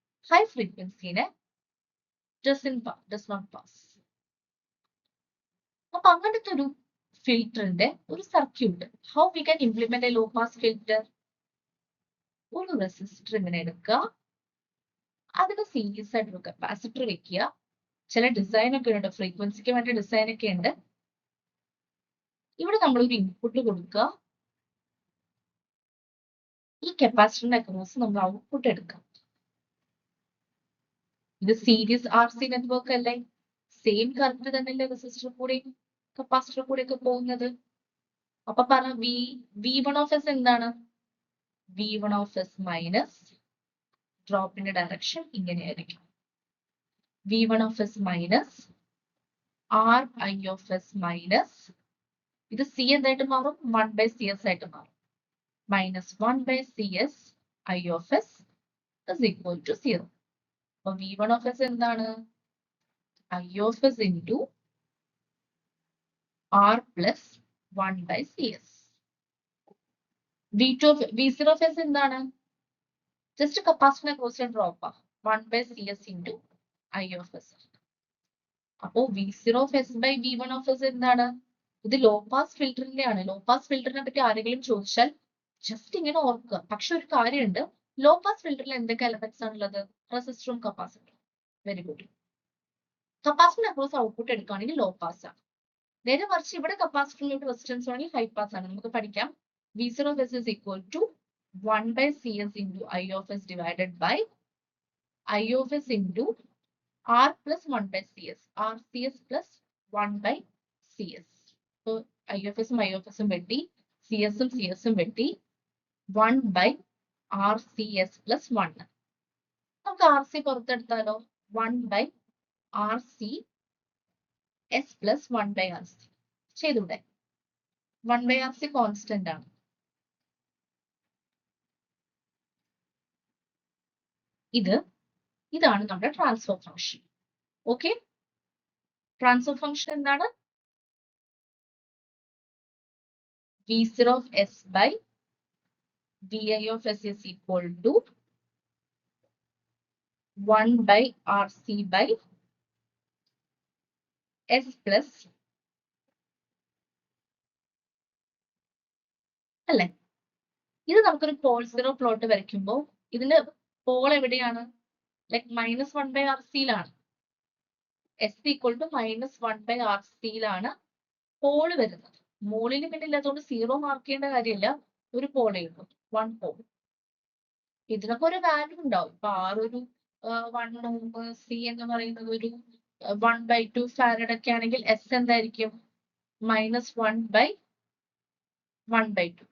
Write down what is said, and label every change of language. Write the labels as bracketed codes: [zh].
[ml] High ഫ്രീക്വൻസിനെ [en] does not pass. [ml] അപ്പൊ അങ്ങനത്തെ ഒരു ഫിൽറ്ററിന്റെ ഒരു circuit, [en] How we can implement a low pass filter? [ml] ഒരു റെസിസ്റ്റർ ഇങ്ങനെ എടുക്കുക, അതിന് സീരീസ് ആയിട്ട് ഒരു കപ്പാസിറ്റർ വെക്കുക. ചില ഡിസൈൻ ഒക്കെ ഉണ്ട്, ഫ്രീക്വൻസിക്ക് വേണ്ട ഡിസൈൻ ഒക്കെ ഉണ്ട്. ഇവിടെ നമ്മൾ ഒരു ഇൻപുട്ട് കൊടുക്കുക, ഈ കപ്പാസിറ്ററിന്റെ അക്രോസ് നമ്മൾ ഔട്ട്പുട്ട് എടുക്കാം. ഇത് സീരീസ് RC നെറ്റ്വർക്ക് അല്ലേ? സെയിം കറന്റ് തന്നെയല്ലേ റെസിസ്റ്റർ കൂടെയും കപ്പാസിറ്റർ കൂടെ ഒക്കെ പോകുന്നത്? അപ്പൊ പറ, V1 എന്താണ്? V1 മൈനസ് ഡ്രോപ്പിന്റെ ഡയറക്ഷൻ ഇങ്ങനെയായിരിക്കും. V1 മൈനസ് RI മൈനസ്, ഇത് C എന്തായിട്ട് മാറും? 1/CS ആയിട്ട് മാറും. [en] Minus 1/CS I is equal to 0. [ml] അപ്പൊ V1 എന്താണ്? [en] I of s into R plus 1 by CS. [ml] V0 of s എന്താണ്? ജസ്റ്റ് കപ്പാസിറ്ററിനെ കുറിച്ച് drop [en] 1 by CS into I of s. അപ്പോ V0 of s by V1 of s എന്താണ്? [ml] ഇത് low pass ഫിൽറ്ററിന്റെ ആണ്. Low pass ഫിൽറ്ററിനെ പറ്റി ആരെങ്കിലും ചോദിച്ചാൽ ജസ്റ്റ് ഇങ്ങനെ ഓർക്കുക. പക്ഷെ ഒരു കാര്യമുണ്ട്, ലോ പാസ് ഫിൽറ്ററിൽ എന്തൊക്കെ എലമെന്റ്സ് ആണുള്ളത്? റെസിസ്റ്ററും കപ്പാസിറ്ററും. Very good. Capacitor across output എടുക്കുകയാണെങ്കിൽ ലോ പാസ് ആണ്. നേരെ മറിച്ച് ഇവിടെ കപ്പാസിറ്ററിലോട്ട് റെസിസ്റ്റൻസ് ആണെങ്കിൽ ഹൈ പാസ് ആണ്. നമുക്ക് പഠിക്കാം [en] V0 of s is equal to 1 by CS into I of s divided by I of s into R plus 1 by CS. RCS plus 1 by CS. So I of s I of s [ml] വെട്ടി, CS CS വെട്ടി, [en] 1 by RCS plus 1. [ml] നമുക്ക് RC പുറത്തെടുത്താലോ? [en] 1 by RCS plus 1 by RC. ചെയ്തൂടെ? [ml] 1 by RC constant ആണ്. ഇതാണ് നമ്മുടെ transfer function. Okay, transfer function എന്താണ്? [en] V0 of s by Vi of s is equal to 1 by RC by s plus അല്ലേ? [ml] ഇത് നമുക്കൊരു Paul zero plot വരയ്ക്കുമ്പോൾ ഇതിന്റെ പോൾ എവിടെയാണ്? Like -1 by RCയിലാണ്. s equal to -1 by RCയിലാണ് Paul വരുന്നത്. മോളിന് പിന്നെ ഇല്ലാത്തതുകൊണ്ട് സീറോ മാർക്ക് ചെയ്യേണ്ട കാര്യമില്ല. ഒരു പോളേ ഉള്ളൂ, 1 പോൾ. ഇതിനൊക്കെ ഒരു വാല്യൂ ഉണ്ടാവും. ഇപ്പൊ R ഒരു 1 ohm, C എന്ന് പറയുന്നത് ഒരു 1/2 ഫാരഡ് ഒക്കെ ആണെങ്കിൽ S എന്തായിരിക്കും? [en] -1 by 1/2.